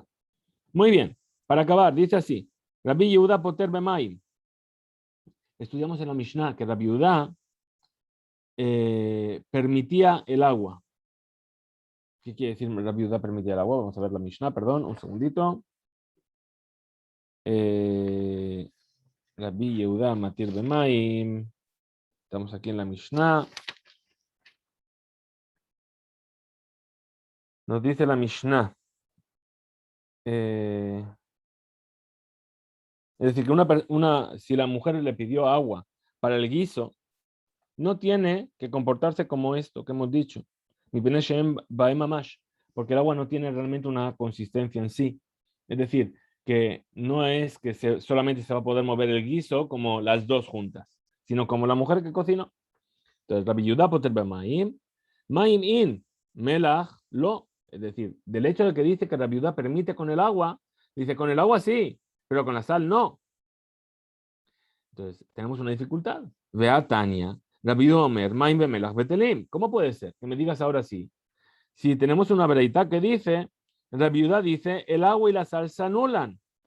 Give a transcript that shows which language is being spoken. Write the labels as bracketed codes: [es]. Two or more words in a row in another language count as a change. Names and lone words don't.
[es] Muy bien, para acabar, dice así, [he] Rabbi Yehuda פוטר במים. [es] Estudiamos en la Mishnah que Rabbi Yehuda permitía el agua. ¿Qué quiere decir Rabbi Yehuda permitía el agua? Vamos a ver la Mishnah, perdón, un segundito. [he] Rabbi Yehuda מתיר במים. [es] Estamos aquí en la Mishnah. Nos dice la Mishnah. Es decir, que si la mujer le pidió agua para el guiso, no tiene que comportarse como esto que hemos dicho. Porque el agua no tiene realmente una consistencia en sí. Es decir, que no es que solamente se va a poder mover el guiso como las dos juntas, sino como la mujer que cocinó. Entonces, [he] Rabbi Yehuda פוטר במים, מים אין, מלח לא. [es] Es decir, del hecho de que dice que Rabbi Yehuda permite con el agua, dice con el agua sí, pero con la sal no. Entonces, tenemos una dificultad. [he] והא תניא, רבי אומר, מים במלח בטלים. [es] ¿Cómo puede ser que me digas ahora sí? Si tenemos una veredad que dice, Rabbi Yehuda dice, el agua y la sal se anulan.